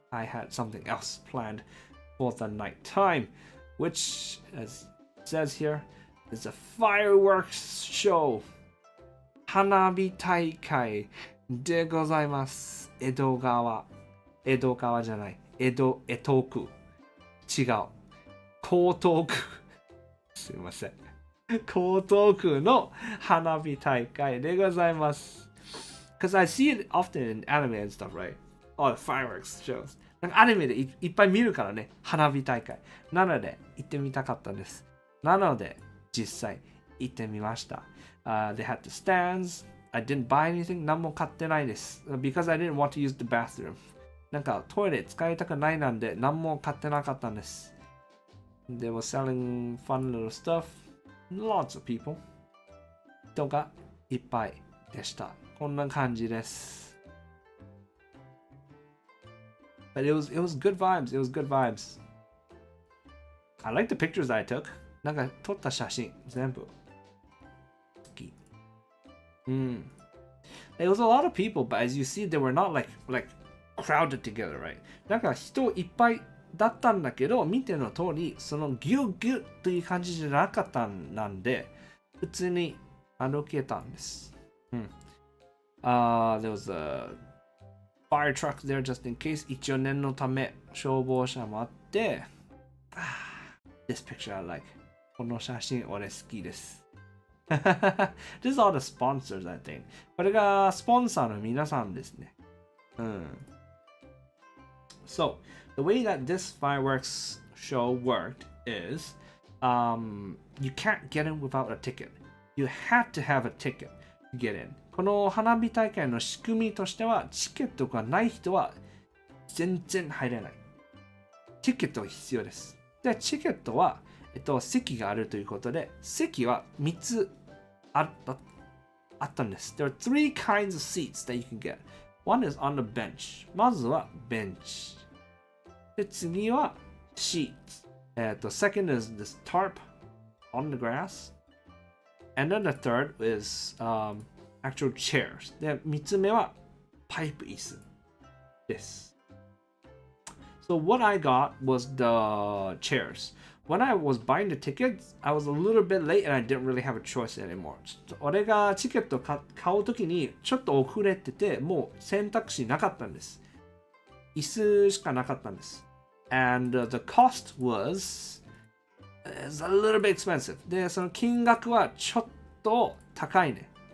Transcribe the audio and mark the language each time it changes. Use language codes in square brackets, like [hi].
[en] I had something else planned for the night time, which, as it says here, It's a fireworks show. [ja] 花火大会でございます。江戸川じゃない。江東区。違う。江東区。すいません。江東区の花火大会でございます。 [en] Because I see it often in anime and stuff, right? All the fireworks shows. [ja] なんかアニメでいっぱい見るからね、花火大会。なので、行ってみたかったんです。なので、実際行ってみました。 [en] They had the stands. I didn't buy anything. [ja] 何も買ってないです。 [en] Because I didn't want to use the bathroom. [ja] なんかトイレ使いたくないなんで何も買ってなかったんです。 [en] They were selling fun little stuff. Lots of people. [ja] 人がいっぱいでした。こんな感じです。 [en] But it was good vibes. It was good vibes. I like the pictures I took. [ja] なんか撮った写真全部好き。 [en] It was a lot of people, but as you see, they were not like crowded together, right? [ja] なんか人いっぱいだったんだけど、見ての通り、そのギュッギュッという感じじゃなかったなんで、普通に歩けたんです。 [en] There was a fire truck there just in case. [ja] 一応念のため消防車もあって、 [en] This picture I like. [ja] この写真俺好きです。 [en] This is all the sponsors, I think. [ja] これがスポンサーの皆さんですね。 [en] So, the way that this fireworks show worked is you can't get in without a ticket. You had to have a ticket to get in. [ja] この花火大会の仕組みとしては、チケットがない人は全然入れない。チケットが必要です。で、チケットは、席があるということで、席は3つあったんです。 [en] There are three kinds of seats that you can get. One is on the bench. [ja] まずはベンチ。で、次は [en] sheets. Second is this tarp on the grass. And then the third is actual chairs. [ja] で、3つ目はパイプ椅子です。 [en] So what I got was the chairs. When I was buying the tickets, I was a little bit late and I didn't really have a choice anymore. [ja] 俺がチケット買うときにちょっと遅れてて、もう選択肢なかったんです。椅子しかなかったんです。 [en] And the cost was a little bit expensive. [ja] で、その金額はちょっと高いね。